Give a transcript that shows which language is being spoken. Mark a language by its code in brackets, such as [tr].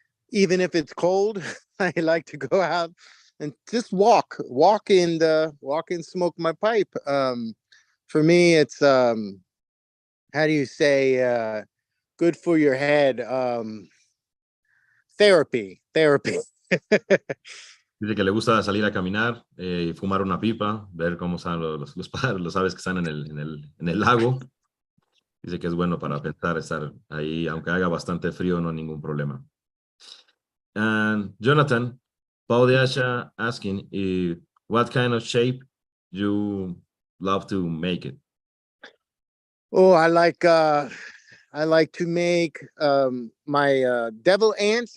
[en] Even if it's cold, I like to go out and just walk and smoke my pipe. For me, it's how do you say, good for your head. Therapy. [es] Dice que le gusta salir a caminar y fumar una pipa, ver cómo están los pájaros, los aves que están en el lago. Dice que es bueno para pensar, estar ahí, aunque haga bastante frío, no hay ningún problema. [en] And Jonathan, Paul de Asha asking what kind of shape you love to make it? Oh, I like to make my devil ants.